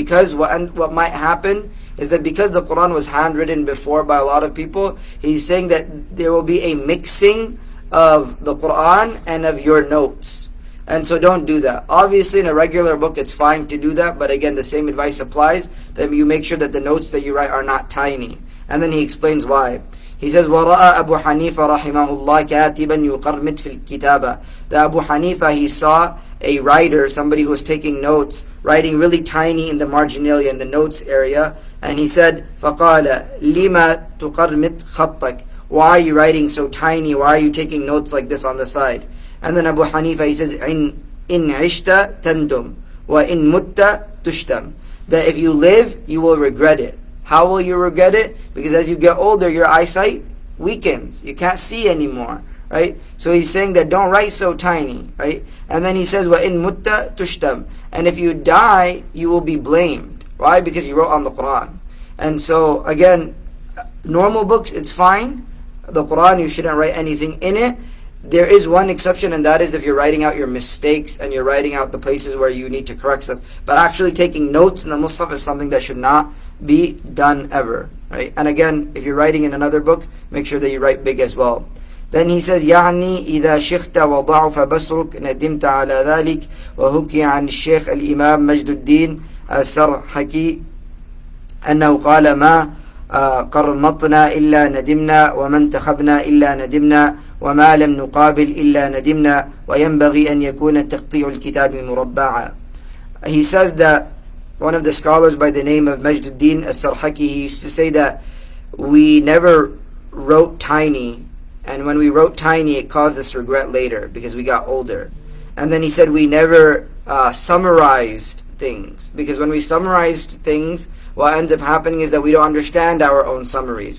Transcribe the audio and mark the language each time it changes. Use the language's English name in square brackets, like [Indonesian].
[English] Because what might happen is that because the Quran was handwritten before by a lot of people, he's saying that there will be a mixing of the Quran and of your notes. And so don't do that. Obviously in a regular book it's fine to do that, but again the same advice applies, that you make sure that the notes that you write are not tiny. And then he explains why. He says, [Arabic] وَرَأَى أَبُو حَنِيفَ رَحِمَهُ اللَّهِ كَاتِبًا يُقَرْمِتْ فِي الْكِتَابَةِ. [English] The Abu Hanifa, he saw a writer, somebody who was taking notes, writing really tiny in the marginalia, in the notes area. And he said, [Arabic] فَقَالَ لِمَا تُقَرْمِتْ خَطَّكَ. [English] Why are you writing so tiny? Why are you taking notes like this on the side? And then Abu Hanifa, he says, [Arabic] إِن عِشْتَ تَنْدُمْ وَإِن مُتَّ تُشْتَمْ. [English] That if you live, you will regret it. How will you regret it? Because as you get older, your eyesight weakens. You can't see anymore, right? So he's saying that don't write so tiny, right? And then he says, [Arabic] وَإِن مُتَّ تُشْتَمْ. [English] And if you die, you will be blamed. Why? Because you wrote on the Quran. And so, again, normal books, it's fine. The Quran, you shouldn't write anything in it. There is one exception, and that is if you're writing out your mistakes and you're writing out the places where you need to correct stuff. But actually taking notes in the Mus'haf is something that should not be done ever, right? And again, if you're writing in another book, make sure that you write big as well. Then he says, [Arabic] يعني إذا شخت وضعف بصرك ندمت على ذلك. وحكي عن الشيخ الإمام مجد الدين السرحكي أنه قال ما قرمطنا إلا ندمنا وما انتخبنا إلا ندمنا وما لم نقابل إلا ندمنا وينبغي أن يكون تقطيع الكتاب مربعا. [English] He says that one of the scholars by the name of Majduddin As-Sarhaki, he used to say that we never wrote tiny, and when we wrote tiny it caused us regret later because we got older. And then he said we never summarized things, because when we summarized things, what ends up happening is that we don't understand our own summaries.